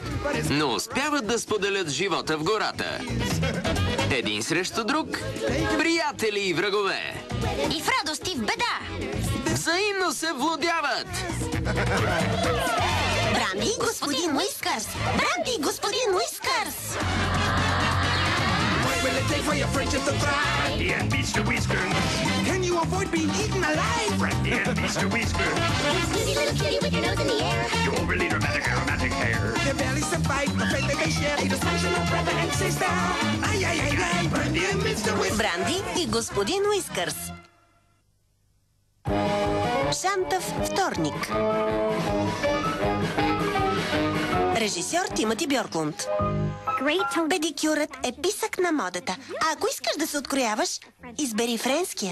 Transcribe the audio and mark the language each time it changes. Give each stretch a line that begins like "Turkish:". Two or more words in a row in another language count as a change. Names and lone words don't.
Bulgarian: Но успяват да споделят живота в гората. Един срещу друг, приятели и врагове. И в радост и в беда. Взаимно се влюбяват. Бранди и господин Уискърс! Бранди и господин Уискърс!
English: What will it take for your friendship to thrive? Brandy and Mr. Whiskers. Can you avoid being eaten alive? Brandy and Mr. Whiskers. Squeezy little cutie with your nose in the air. You overly dramatic aromatic hair. Their bellies survive the fate that they share. They just function of brother and sister. Ay, ay, ay, ay. Brandy and Mr. Whiskers.
Bulgarian: Бранди и господин Уискърс. Шантав вторник. Режисьор Тимоти Бьорклунд. Педикюрът е писък на модата. А ако искаш да се открояваш, избери френския.